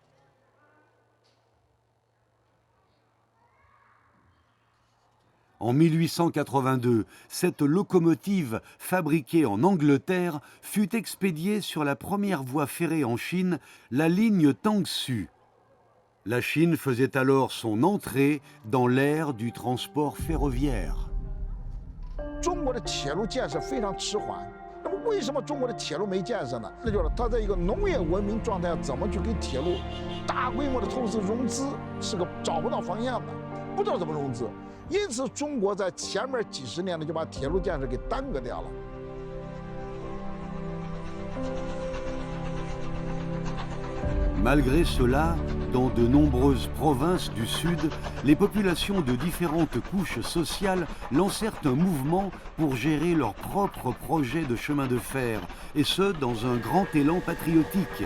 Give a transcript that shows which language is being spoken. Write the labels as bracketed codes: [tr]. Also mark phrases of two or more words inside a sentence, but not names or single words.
[fr] En 1882, cette locomotive, fabriquée en Angleterre, fut expédiée sur la première voie ferrée en Chine, la ligne Tangsu. La Chine faisait alors son entrée dans l'ère du transport ferroviaire. [zh] 中国的铁路建设非常迟缓，那么为什么中国的铁路没建设呢？那就是它在一个农业文明状态下，怎么去给铁路大规模的投资融资，是个找不到方向的，不知道怎么融资。因此，中国在前面几十年呢，就把铁路建设给耽搁掉了。 [fr] Malgré cela, dans de nombreuses provinces du Sud, les populations de différentes couches sociales lancèrent un mouvement pour gérer leurs propres projets de chemin de fer, et ce, dans un grand élan patriotique.